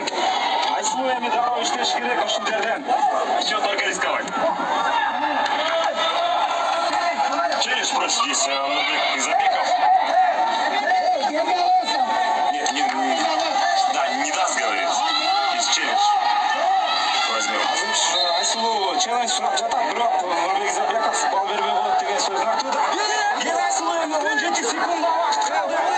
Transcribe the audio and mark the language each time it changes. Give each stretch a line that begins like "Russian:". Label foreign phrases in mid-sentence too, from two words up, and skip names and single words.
Kyrgyz: Айсулу эми дароо иштеш керек ушул жерден.
Russian: Все, только рисковать. Челлендж просит здесь Нурбек Изабеков. Нет, не даст, говорит. Здесь челлендж. Возьмем.
Kyrgyz: Айсулу челлендж сурап жатат, бирок Нурбек Изабеков бал бербей болот деген сөзүн айтууда. Айсулу эми 17 секунд убакыт калды.